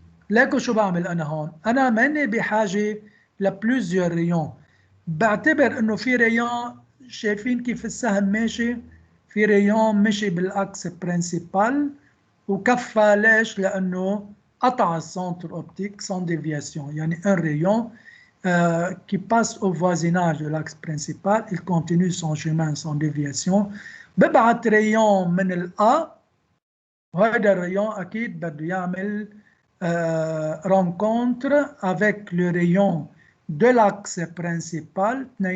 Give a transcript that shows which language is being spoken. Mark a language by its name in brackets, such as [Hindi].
[Arabic] لكن شو بعمل أنا هون؟ أنا ماني بحاجة لبلوزيور ريون. بعتبر إنه في ريون، شايفين كيف السهم ماشي؟ في ريون مشي بالأكس برينسيبال وكفى. ليش؟ لأنه قطع السنتر أوبتيك سان ديفياسيون. يعني [French] un rayon qui passe au voisinage de l'axe principal, il continue son chemin sans déviation. [Arabic] ببعت ريون من الأ، وهذا الريون أكيد بده يعمل [French] rencontre avec le rayon de l'axe principal.